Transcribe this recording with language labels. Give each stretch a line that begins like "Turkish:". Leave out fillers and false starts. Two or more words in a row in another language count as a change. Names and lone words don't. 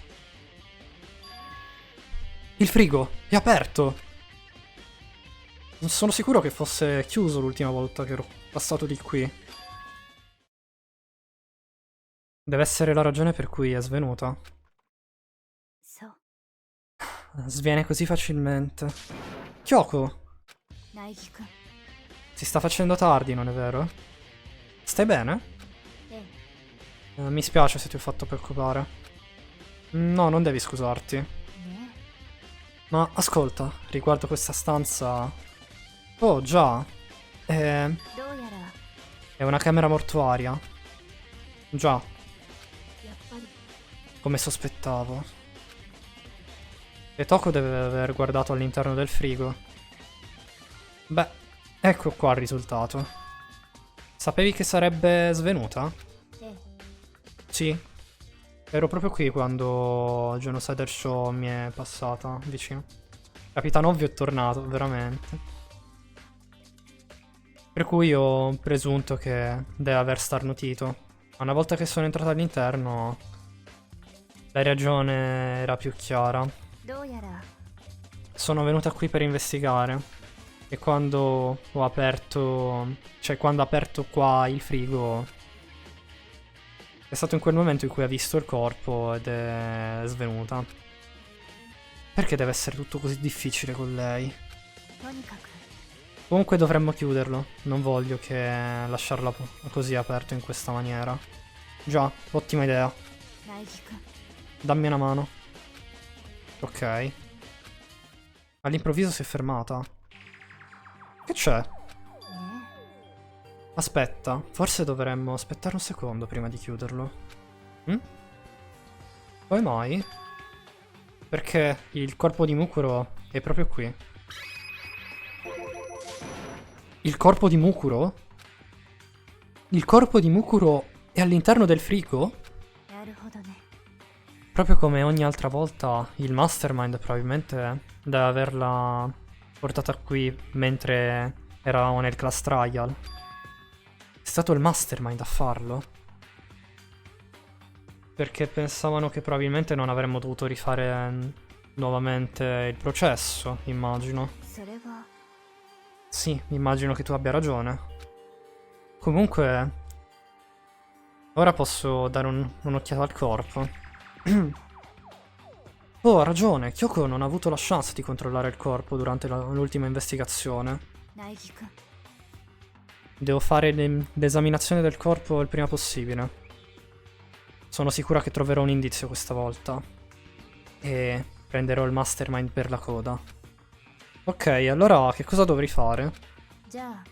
Italian: Il frigo è aperto. Non sono sicuro che fosse chiuso l'ultima volta che ero passato di qui. Deve essere la ragione per cui è svenuta.
Japanese: そう
Italian: Sviene così facilmente. Kyoko,
Japanese: 苗木くん
Italian: si sta facendo tardi, non è vero? Stai bene?
Japanese: ええ
Italian: Mi spiace se ti ho fatto preoccupare. No, non devi scusarti.
Japanese: ね
Italian: Ma ascolta, riguardo questa stanza... Oh, già. È
Japanese: えどうやら
Italian: è una camera mortuaria. Già,
Japanese: やっぱり
Italian: come sospettavo. E Toko deve aver guardato all'interno del frigo. Beh, ecco qua il risultato. Sapevi che sarebbe svenuta?
Japanese: ええ
Italian: Sì. Ero proprio qui quando Genocide Show mi è passata vicino. Capitan Ovvio è tornato, veramente. Per cui ho presunto che deve aver starnutito. Ma una volta che sono entrato all'interno, la ragione era più chiara.
Japanese: どうやら
Italian: Sono venuta qui per investigare. E quando ho aperto... Cioè, quando ho aperto qua il frigo... È stato in quel momento in cui ha visto il corpo ed è svenuta. Perché deve essere tutto così difficile con lei?
Japanese: とにかく
Italian: Comunque dovremmo chiuderlo. Non voglio che lasciarla così aperto in questa maniera. Già, ottima idea.
Japanese: 苗木くん
Italian: Dammi una mano. Ok. All'improvviso si è fermata. Che c'è?
Japanese: ね
Italian: Aspetta, forse dovremmo aspettare un secondo prima di chiuderlo. Come mai? Perché il corpo di Mukuro è proprio qui. Il corpo di Mukuro? Il corpo di Mukuro è all'interno del frigo?
Japanese: えなるほどね
Italian: Proprio come ogni altra volta, il Mastermind probabilmente deve averla portata qui mentre eravamo nel
English: class trial.
Italian: È stato il Mastermind a farlo? Perché pensavano che probabilmente non avremmo dovuto rifare nuovamente il processo, immagino.
Japanese: それは
Italian: Sì, immagino che tu abbia ragione. Comunque, ora posso dare un'occhiata al corpo. Oh, ha ragione, Kyoko non ha avuto la chance di controllare il corpo durante l'ultima investigazione.
Japanese: 苗木くん
Italian: Devo fare l'esaminazione del corpo il prima possibile. Sono sicura che troverò un indizio questa volta. E prenderò il Mastermind per la coda. Ok, allora che cosa dovrei fare?
Japanese: じゃあ